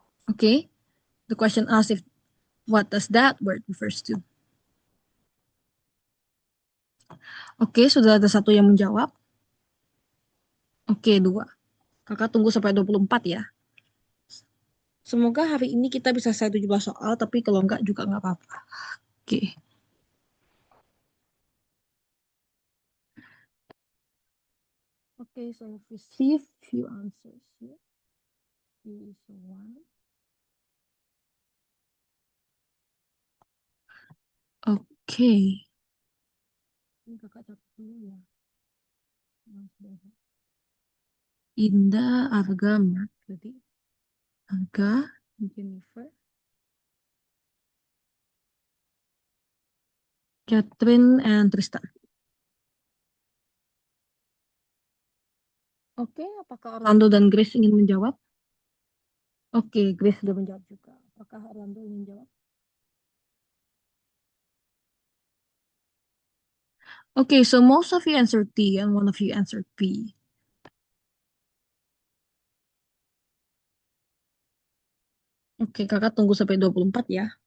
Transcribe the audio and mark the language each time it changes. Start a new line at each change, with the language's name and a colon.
English: Okay, the question asks if what does that word refers to.
Indonesian: Oke, sudah ada satu yang menjawab. Oke, 2. Kakak tunggu sampai 24 ya. Semoga hari ini kita bisa selesai 17 soal, tapi kalau enggak juga enggak apa-apa. Oke.
English: Okay, so I've received few answers here. Here is one.
Indonesian: Oke. Ini kakak catat dulu ya. Indah, Arga, Mark, berarti Arga, Jennifer, Catherine, and Tristan. Oke, apakah Orlando dan Grace ingin menjawab? Oke, Grace sudah menjawab juga. Apakah Orlando ingin menjawab?
English: Okay, so most of you answered D and one of you answered B.
Indonesian: Oke, kakak tunggu sampai 24 ya.